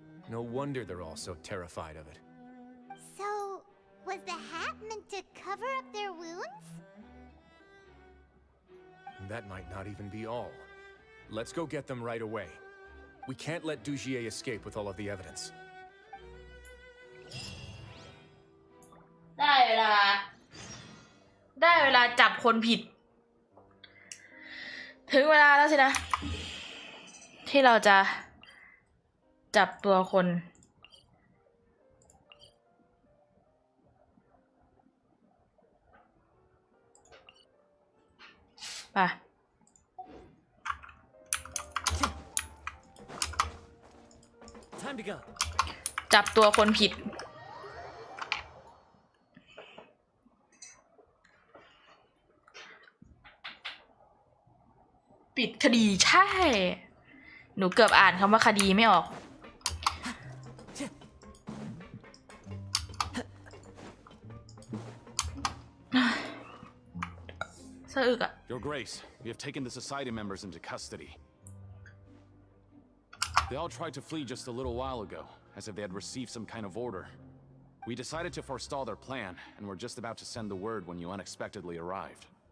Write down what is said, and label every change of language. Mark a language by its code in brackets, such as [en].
[en] No wonder they're all so terrified of it. So, was the hat meant to cover up their wounds? That might not even be all. Let's go get them right away. We can't let Dugier escape with all of the evidence. [th] ได้เวลาจับคนผิด ถึงเวลาแล้วสินะ ที่เราจะจับตัวคนไป [en] Time to go. [th] จับตัวคนผิด ปิดคดีใช่ หนูเกือบอ่านคำว่าคดีไม่ออก สะอึกอะ [en] Your Grace, we have taken the society members into custody. They all tried to flee just a little while ago, as if they had received some kind of order. We decided to forestall their plan, and were just about to send the word when you unexpectedly arrived.